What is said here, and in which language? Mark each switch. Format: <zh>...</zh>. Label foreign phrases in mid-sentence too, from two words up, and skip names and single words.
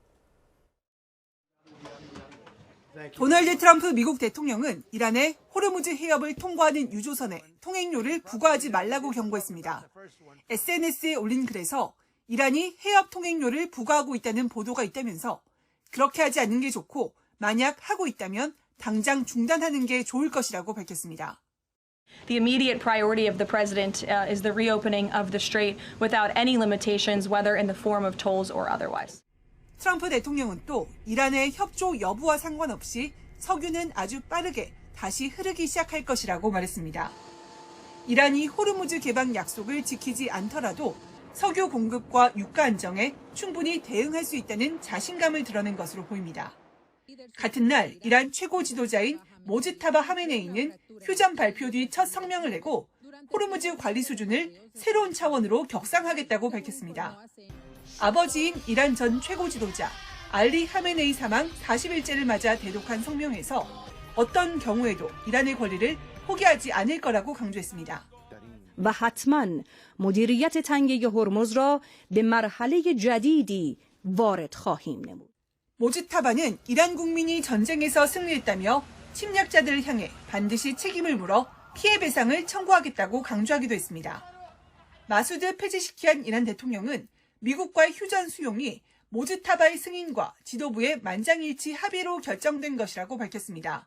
<ko>도널드 트럼프 미국 대통령은 이란의 호르무즈 해협을 통과하는 유조선에 통행료를 부과하지 말라고 경고했습니다. SNS에 올린 글에서 이란이 해협 통행료를 부과하고 있다는 보도가 있다면서 그렇게 하지 않는 게 좋고 만약 하고 있다면 당장 중단하는 게 좋을 것이라고 밝혔습니다.</ko> <en>The immediate priority of the president is the reopening of the strait without any limitations, whether in the form of tolls or otherwise.</en> <ko>트럼프 대통령은 또 이란의 협조 여부와 상관없이 석유는 아주 빠르게 다시 흐르기 시작할 것이라고 말했습니다. 이란이 호르무즈 개방 약속을 지키지 않더라도 석유 공급과 유가 안정에 충분히 대응할 수 있다는 자신감을 드러낸 것으로 보입니다. 같은 날 이란 최고 지도자인 모즈타바 하메네이는 휴전 발표 뒤 첫 성명을 내고 호르무즈 관리 수준을 새로운 차원으로 격상하겠다고 밝혔습니다. 아버지인 이란 전 최고 지도자 알리 하메네이 사망 40일째를 맞아 대독한 성명에서 어떤 경우에도 이란의 권리를 포기하지 않을 거라고 강조했습니다.</ko> <fa>و حتما مدیریت تنگه هرمز را به مرحله جدیدی وارد خواهیم نمود.</fa> <ko>모즈타바는 이란 국민이 전쟁에서 승리했다며 침략자들을 향해 반드시 책임을 물어 피해 배상을 청구하겠다고 강조하기도 했습니다. 마수드 페제시키안 이란 대통령은 미국과의 휴전 수용이 모즈타바의 승인과 지도부의 만장일치 합의로 결정된 것이라고 밝혔습니다.</ko>